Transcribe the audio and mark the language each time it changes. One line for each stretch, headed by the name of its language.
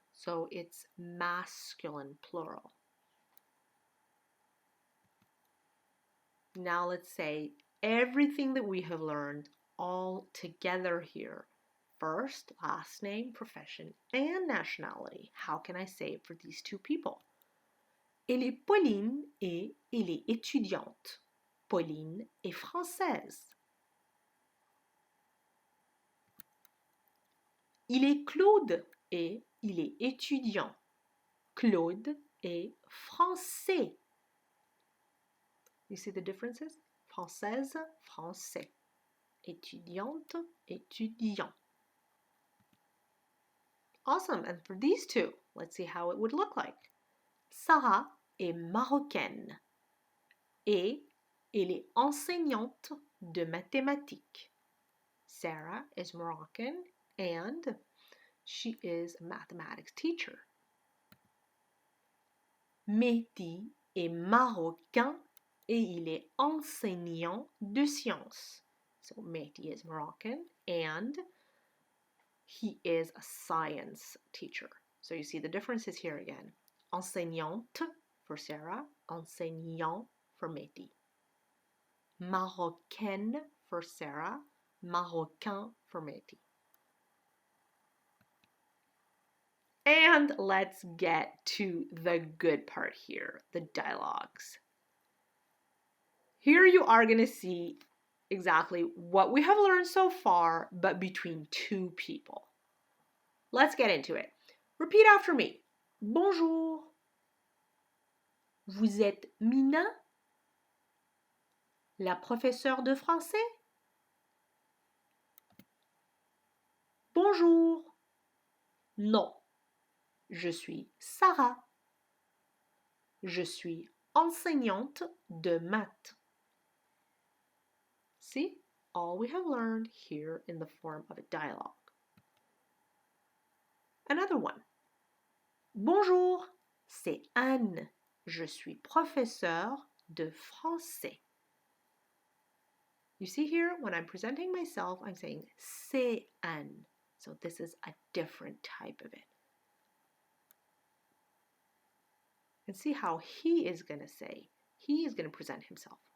English: So it's masculine plural. Now let's say everything that we have learned all together here. First, last name, profession, and nationality. How can I say it for these two people?
French: Elle est Pauline et elle est étudiante. Pauline est française. Il est Claude et il est étudiant. Claude est français.
English: You see the differences? Française, français. Étudiante, étudiant. Awesome. And for these two, let's see how it would look like.
French: Sarah est marocaine et elle est enseignante de mathématiques.
English: Sarah is Moroccan and she is a mathematics teacher.
French: Mehdi est marocain et il est enseignant de sciences.
English: So Mehdi is Moroccan and he is a science teacher. So you see the differences here again. Enseignante for Sarah, enseignant for Mehdi. Marocaine for Sarah, Marocain for Mehdi. And let's get to the good part here, the dialogues. Here you are going to see exactly what we have learned so far, but between two people. Let's get into it. Repeat after me. Bonjour.
French: Vous êtes Mina, la professeure de français? Bonjour. Non. Je suis Sarah. Je suis enseignante de maths.
English: See, all we have learned here in the form of a dialogue. Another one.
French: Bonjour, c'est Anne. Je suis professeure de français.
English: You see here, when I'm presenting myself, I'm saying
French: c'est Anne.
English: So this is a different type of it. And see how he is going to say. He is going to present himself.